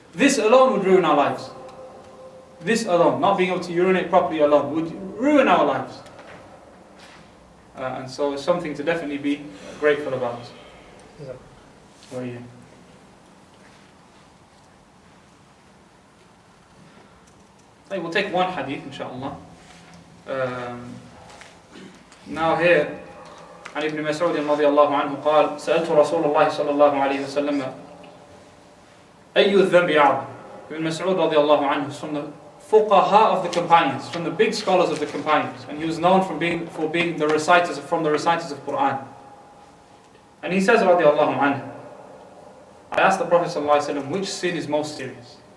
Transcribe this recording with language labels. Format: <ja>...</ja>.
<en>This alone would ruin our lives. This alone, not being able to urinate properly alone, would ruin our lives. And so it's something to definitely be grateful about. Oh, yeah. We'll take one hadith, inshaAllah. Now here,</en> <ar>عن ابن مسعود رضي الله عنه قال سألت رسول الله صلى الله عليه وسلم أي الذنب أعظم.</ar> <en>Ibn Mas'ud</en> <ar>رضي الله عنه</ar> <en>is from the fuqaha of the companions, from the big scholars of the companions, and he was known for being the reciters of Quran. And he says</en> <ar>رضي الله عنه,</ar> <en>I asked the Prophet</en> <ar>صلى الله عليه وسلم,</ar> <en>which sin is most serious?</en>